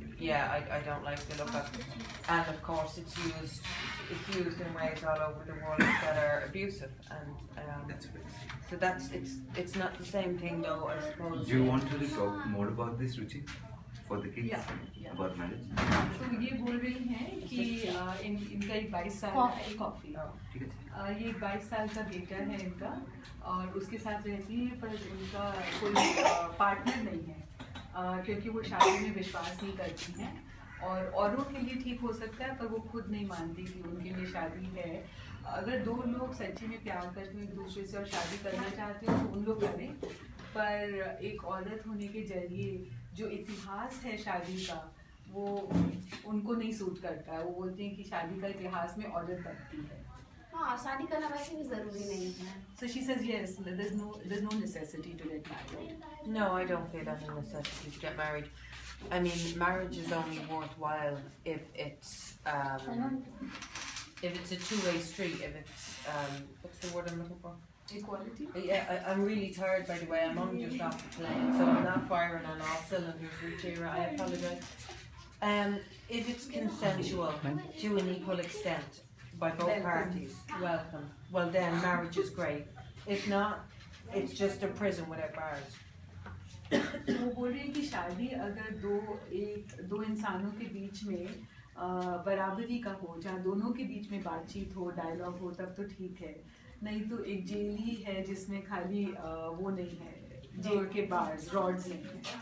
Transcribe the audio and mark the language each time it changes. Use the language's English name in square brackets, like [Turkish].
[English] I don't like to look at, and of course it's used in ways all over the world that are abusive, and That's right. so it's not the same thing though, I suppose. Do you want to talk more about this, Ruchi? For the kids? Yeah. About marriage? [Hindi] तो ये बोल रही हैं कि इनका एक 22 साल coffee ठीक है। ये 22 साल का बेटा है इनका, और उसके साथ रहती है, पर उनका कोई पार्टनर नहीं है, क्योंकि वो शादी में विश्वास नहीं करती हैं, और औरों के लिए ठीक हो सकता है पर वो खुद नहीं मानती कि उनके लिए शादी है। अगर दो लोग सच्ची में प्यार करते हैं एक दूसरे से और शादी करना चाहते हो तो उन लोग करें, पर एक औरत होने के जरिए जो इतिहास है शादी का वो उनको नहीं सूट करता है। वो बोलते हैं कि शादी का इतिहास में औरत बनती है। हाँ, शादी करना वैसे भी जरूरी नहीं है। [English] So she says yes, there's no necessity to get married. No, I don't feel any necessity to get married. I mean, marriage is only worthwhile if it's a two-way street. If it's what's the word I'm looking for? Equality? Yeah, I'm really tired, by the way. I'm only just off the plane, so I'm not firing on all cylinders, Ruchira. I apologise. If it's consensual to an equal extent by both parties, welcome. Well, then marriage is great. If not, it's just a prison without bars. [Hindi] वो बोल रही है कि शादी अगर दो इंसानों के बीच में बराबरी का हो, जहाँ दोनों के बीच में बातचीत हो, डायलॉग हो, तब तो ठीक है। नहीं तो एक जेल ही है जिसमें खाली वो नहीं है, जेल के बार्स, रॉड्स नहीं है।